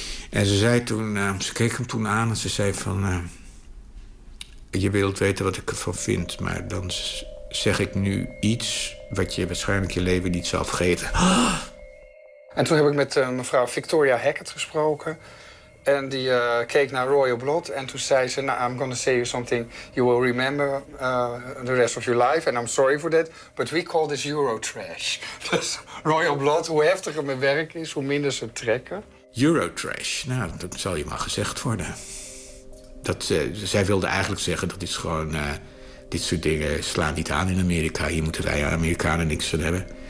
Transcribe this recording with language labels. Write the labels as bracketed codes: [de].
[nl] En ze zei toen, ze keek hem toen aan en ze zei van, je wilt weten wat ik ervan vind, maar dan zeg ik nu iets wat je waarschijnlijk je leven niet zal vergeten. En toen heb ik met mevrouw Victoria Hackett gesproken. En die keek naar Royal Blood. En toen zei ze, nou, [en] I'm going to say you something you will remember the rest of your life. And I'm sorry for that. But we call this Eurotrash. [nl] Dus Royal Blood, hoe heftiger mijn werk is, hoe minder ze trekken. Eurotrash, nou, dat zal je maar gezegd worden. Dat, zij wilde eigenlijk zeggen dat is gewoon, dit soort dingen slaan niet aan in Amerika. Hier moeten wij Amerikanen niks van hebben.